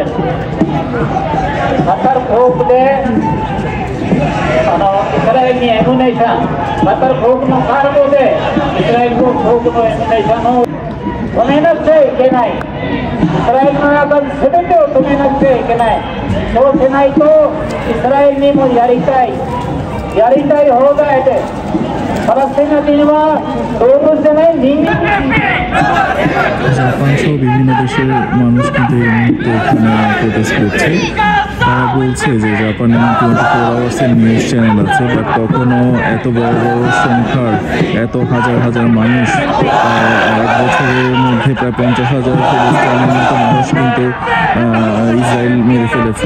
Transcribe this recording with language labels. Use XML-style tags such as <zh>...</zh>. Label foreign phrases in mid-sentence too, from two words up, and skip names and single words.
<ja>カタール航空でイスラエルにエムネーション、カタール航空のカーゴでイスラエル航空のエムネーションを止めなくちゃいけない。イスラエルの中で全てを止めなくちゃいけない。そうしないとイスラエルにもやりたい放題で、パレスチナ人は動物じゃない人間。</ja> <bn>জাপান সহ বিভিন্ন দেশের মানুষ কিন্তু এই মুহূর্তে এখানে প্রোটেস্ট করছে। তারা বলছে যে জাপানে 24 আওয়ার্সের</bn> <en>news channel</en> <bn>আছে, বাট কখনো এত বড় বড় সংখ্যার এত হাজার হাজার মানুষ, এক বছরের মধ্যে প্রায় 50,000 ফিলিস্তিনের মতো মানুষ কিন্তু ইসরায়েল মেরে ফেলেছে।</bn>